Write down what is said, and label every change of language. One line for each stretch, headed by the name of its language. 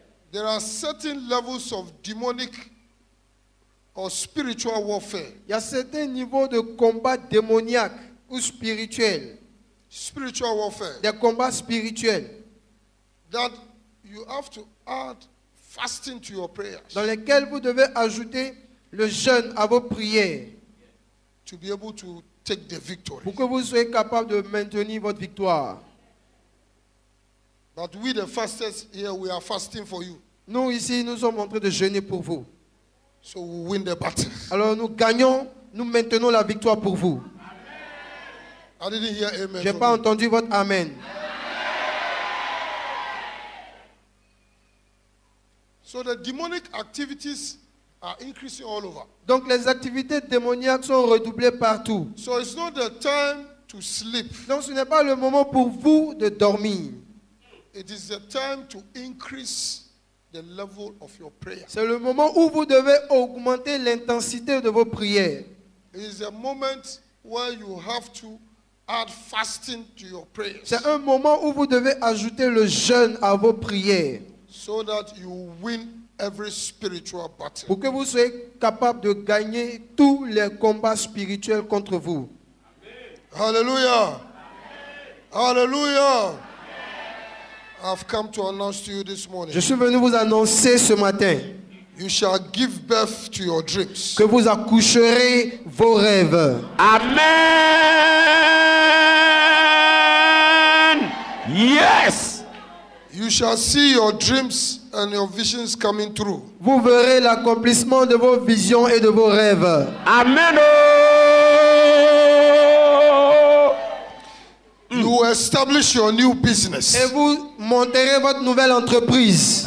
English: There are certain levels of demonic or spiritual warfare.
French: Il y a certains niveaux de combat démoniaque ou spirituel,
English: Spiritual warfare.
French: des combats spirituels,
English: That you have to add fasting to your prayers
French: dans lesquels vous devez ajouter le jeûne à vos prières
English: to be able to take the victory.
French: pour que vous soyez capable de maintenir votre victoire.
English: But we, the fastest here, we are fasting for you.
French: Nous ici, nous sommes en train de jeûner pour vous.
English: So we win the battle.
French: Alors nous gagnons, nous maintenons la victoire pour vous.
English: I didn't hear amen.
French: Je n'ai
English: from
French: pas
English: you.
French: entendu votre amen.
English: So the demonic activities are increasing all over.
French: Donc les activités démoniaques sont redoublées partout.
English: So it's not the time to sleep.
French: Donc ce n'est pas le moment pour vous de dormir.
English: It is the time to increase the level of your prayer.
French: C'est le moment où vous devez augmenter l'intensité de vos prières.
English: It is a moment where you have to add fasting to your prayers
French: C'est un moment où vous devez ajouter le jeûne à vos prières
English: so that you win every spiritual battle.
French: pour que vous soyez capable de gagner tous les combats spirituels contre vous.
English: Hallelujah. Hallelujah. I've come to announce to you this morning.
French: Je suis venu vous annoncer ce matin
English: You shall give birth to your dreams.
French: que vous accoucherez vos rêves.
English: Amen. Yes. You shall see your dreams and your visions coming true.
French: Vous verrez l'accomplissement de vos visions et de vos rêves.
English: Amen. You will establish your new business.
French: Et vous monterez votre nouvelle entreprise.